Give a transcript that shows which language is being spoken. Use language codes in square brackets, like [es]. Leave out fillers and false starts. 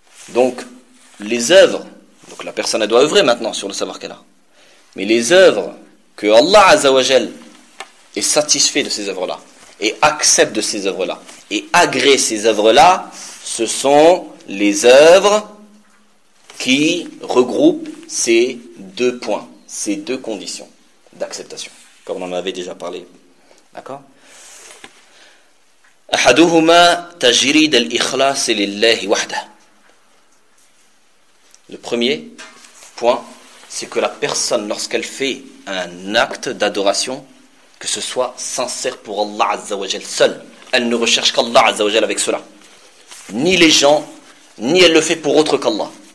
[fr] Donc, les œuvres, donc la personne doit œuvrer maintenant sur le savoir qu'elle a, mais les œuvres que Allah Azza wa Jal est satisfait de ces œuvres-là et accepte de ces œuvres-là et agrée ces œuvres-là, ce sont les œuvres qui regroupe ces deux points, ces deux conditions d'acceptation, comme on en avait déjà parlé. D'accord ? [ar] أحدهما تجريد الإخلاص لله وحده. [fr] Le premier point, c'est que la personne, lorsqu'elle fait un acte d'adoration, que ce soit sincère pour Allah Azza wa Jal seul. Elle ne recherche qu'Allah Azza wa Jal avec cela. Ni les gens, ni elle le fait pour autre qu'Allah.